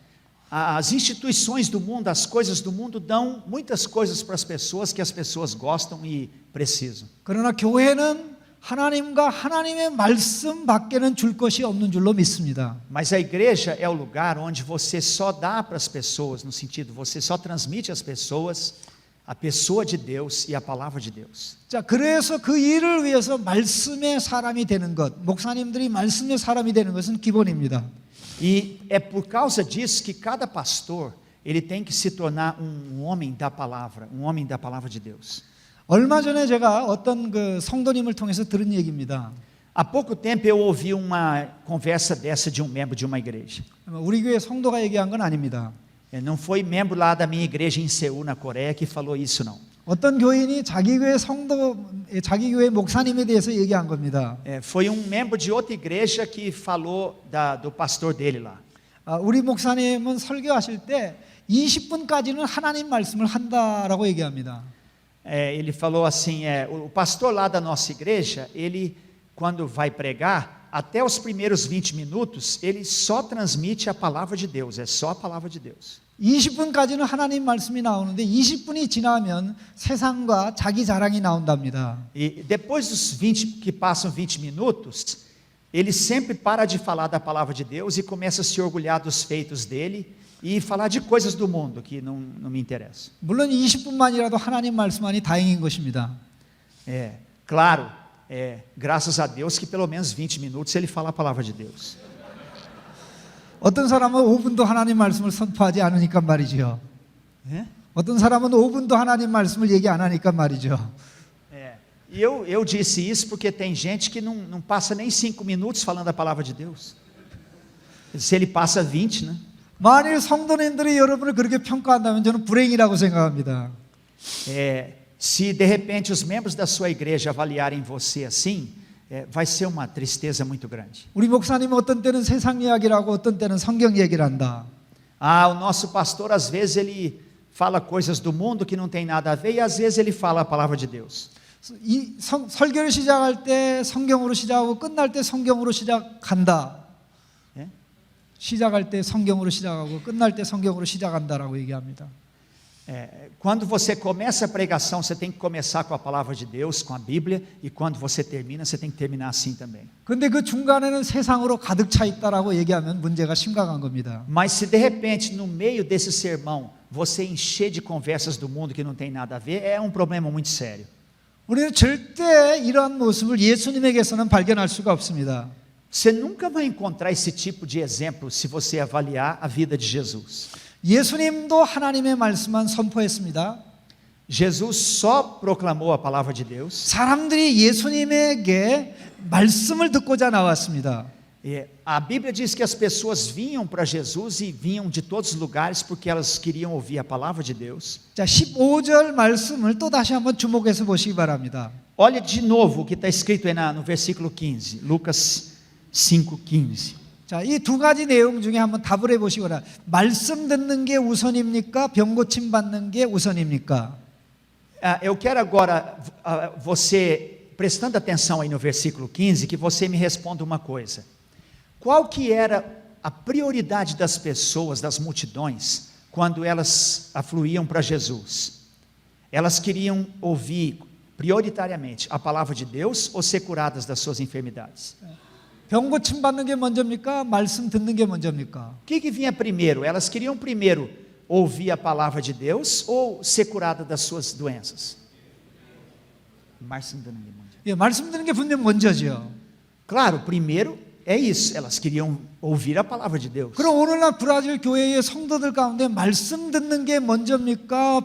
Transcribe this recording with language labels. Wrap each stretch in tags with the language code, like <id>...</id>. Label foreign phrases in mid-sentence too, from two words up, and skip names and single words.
<pt>As instituições do mundo, as coisas do mundo dão muitas coisas para as pessoas que as pessoas gostam e precisam.</pt> <ko>그러나 교회는 하나님과 하나님의 말씀 밖에는 줄 것이 없는 줄로 믿습니다.</ko> <pt>Mas a igreja é o lugar onde você só dá para as pessoas, no sentido, você só transmite às pessoas a pessoa de Deus e a palavra de Deus.</pt> <ko>자, 그래서 그 일을 위해서 말씀의 사람이 되는 것, 목사님들이 말씀의 사람이 되는 것은 기본입니다.</ko> <pt>E é por causa disso que cada pastor, ele tem que se tornar um homem da palavra de Deus.</pt> <ko>얼마 전에 제가 어떤 그 성도님을 통해서 들은 얘기입니다.</ko> <pt>Há pouco tempo eu ouvi uma conversa dessa de um membro de uma igreja.</pt> <ko>우리 교회 성도가 얘기한 건 아닙니다.</ko> <pt>Não foi membro lá da minha igreja em Seul, na Coreia, que falou isso não.</pt> <ko>어떤 교인이 자기 교회 자기 교회 목사님에 대해서 얘기한 겁니다.</ko> <pt>Foi membro de outra igreja que falou do pastor dele lá.</pt> <ko>우리 목사님은 설교하실 때 20분까지는 하나님 말씀을 한다라고 얘기합니다.</ko> <pt>Ele falou assim, o pastor lá da nossa igreja, ele quando vai pregar, até os primeiros 20 minutos, ele só transmite a palavra de Deus, é só a palavra de Deus.</pt> <ko>20분까지는 하나님 말씀이 나오는데 20분이 지나면 세상과 자기 자랑이 나온답니다.</ko> <pt>E depois dos 20 que passam 20 minutos, ele sempre para de falar da palavra de Deus e começa a se orgulhar dos feitos dele e falar de coisas do mundo que não me interessam.</pt> <ko>물론 20분만이라도 하나님 말씀하니 다행인 것입니다.</ko> <pt>Claro, graças a Deus que pelo menos 20 minutos ele fala a palavra de Deus.</pt> <ko>어떤 사람은 5분도 하나님 말씀을 선포하지 않으니까 말이죠. 어떤 사람은 5분도 하나님 말씀을 얘기 안 하니까 말이죠.</ko> <pt>E eu disse isso porque tem gente que não passa nem 5 minutos falando a palavra de Deus. Se ele passa 20, né?</pt> <ko>만일 성도님들이 여러분을 그렇게 평가한다면 저는 불행이라고 생각합니다.</ko> <pt>Se de repente os membros da sua igreja avaliarem você assim, vai ser uma tristeza muito grande.</pt> <ko>우리 목사님은 어떤 때는 세상 이야기를 하고 어떤 때는 성경 얘기를 한다.</ko> <pt>O nosso pastor às vezes ele fala coisas do mundo que não tem nada a ver e às vezes ele fala a palavra de Deus.</pt> <ko>이 설교를 시작할 때 성경으로 시작하고 끝날 때 성경으로 시작한다. 시작할 때 성경으로 시작하고 끝날 때 성경으로 시작한다라고 얘기합니다.</ko> <pt>Quando você começa a pregação, você tem que começar com a palavra de Deus, com a Bíblia, e quando você termina, você tem que terminar assim também.</pt> <ko>근데 그 중간에는 세상으로 가득 차 있다라고 얘기하면 문제가 심각한 겁니다.</ko> <pt>Mas se de repente no meio desse sermão você encher de conversas do mundo que não tem nada a ver, é um problema muito sério.</pt> <ko>우리는 절대 이러한 모습을 예수님에게서는 발견할 수가 없습니다.</ko> <pt>Você nunca vai encontrar esse tipo de exemplo se você avaliar a vida de Jesus.</pt> <ko>예수님도 하나님의 말씀만 선포했습니다.</ko> <pt>Jesus só proclamou a palavra de Deus.</pt> <ko>사람들이 예수님에게 말씀을 듣고자 나왔습니다.</ko> <pt>A Bíblia diz que as pessoas vinham para Jesus e vinham de todos os lugares porque elas queriam ouvir a palavra de Deus.</pt> <ko>자, 15절 말씀을 또 다시 한번 주목해서 보시기 바랍니다.</ko> <pt>Olha de novo o que está escrito aí no versículo 15, Lucas 5:15.</pt> <ko>자, 이 두 가지 내용 중에 한번 답을 해보시거나 말씀 듣는 게 우선입니까? 병 고침 받는 게 우선입니까?</ko> <pt>Eu quero agora, você, prestando atenção aí no versículo 15, que você me responda uma coisa. Qual que era a prioridade das pessoas, das multidões, quando elas afluíam para Jesus? Elas queriam ouvir prioritariamente a palavra de Deus ou ser curadas das suas enfermidades?</pt> <ko>병 고침 받는 게 먼저입니까? 말씀 듣는 게 먼저입니까?</ko> <pt>O que vinha primeiro? Elas queriam primeiro ouvir a palavra de Deus ou ser curada das suas doenças?</pt> <ko>예, 말씀 듣는 게 분명 먼저죠.</ko> <pt>Claro, primeiro é isso, elas queriam ouvir a palavra de Deus.</pt> <ko>그럼 오늘날 브라질 교회의 성도들 가운데 말씀 듣는 게 먼저입니까?</ko>